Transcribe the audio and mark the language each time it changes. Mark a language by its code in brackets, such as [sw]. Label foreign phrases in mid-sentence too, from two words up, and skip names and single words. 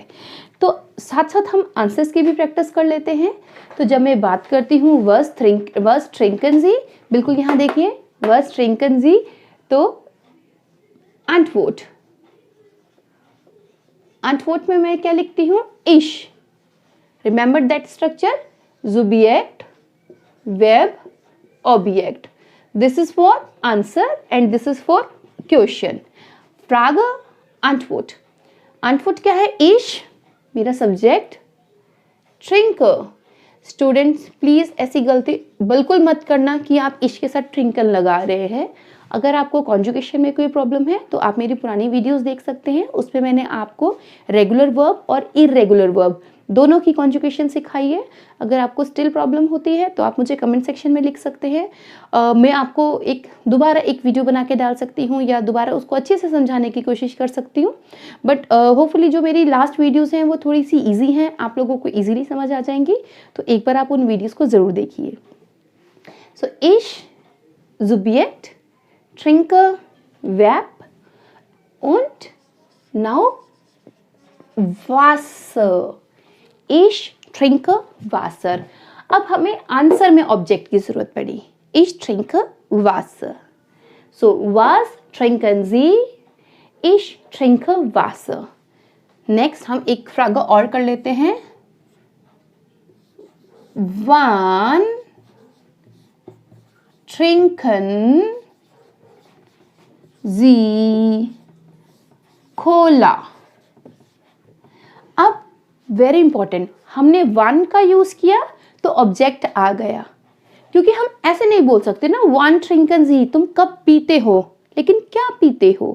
[hi] तो साथ साथ हम आंसर्स की भी प्रैक्टिस कर लेते हैं। तो जब मैं बात करती हूँ [de] Was trinken Sie, [hi] बिल्कुल यहाँ देखिए [de] Was trinken Sie, [hi] तो [de] antwort Antwort [hi] में मैं क्या लिखती हूँ? इश. [en] Remember that structure? Subject, verb, object. This is for answer and this is for question. [de] Frage, Antwort. Antwort [hi] क्या है? इश मेरा सब्जेक्ट, ट्रिंकल. स्टूडेंट्स प्लीज़ ऐसी गलती बिल्कुल मत करना कि आप इश के साथ ट्रिंकल लगा रहे हैं. अगर आपको कॉन्जुगेशन में कोई प्रॉब्लम है तो आप मेरी पुरानी वीडियोस देख सकते हैं. उस पर मैंने आपको रेगुलर वर्ब और इरेगुलर वर्ब दोनों की कॉन्जुगेशन सिखाई है. अगर आपको स्टिल प्रॉब्लम होती है तो आप मुझे कमेंट सेक्शन में लिख सकते हैं. मैं आपको दोबारा एक वीडियो बना के डाल सकती हूँ या दोबारा उसको अच्छे से समझाने की कोशिश कर सकती हूँ. [en] but hopefully [hi] जो मेरी लास्ट वीडियोज़ हैं वो थोड़ी सी ईजी हैं, आप लोगों को ईजीली समझ आ जाएंगी. तो एक बार आप उन वीडियोज़ को ज़रूर देखिए. [de] सो इश, Subjekt, Trinke, Verb und now Wasser. Ich trinke Wasser. [hi] अब हमें आंसर में ऑब्जेक्ट की जरूरत पड़ी. [de] Ich trinke Wasser. So was trinken Sie? Ich trinke Wasser. [hi] नेक्स्ट हम एक फ्रागे और कर लेते हैं. [de] Wann trinken Sie Cola? [hi] अब [en] very important, [hi] हमने वन का यूज किया तो ऑब्जेक्ट आ गया, क्योंकि हम ऐसे नहीं बोल सकते ना [de] wann trinken Sie, [hi] तुम कब पीते हो, लेकिन क्या पीते हो.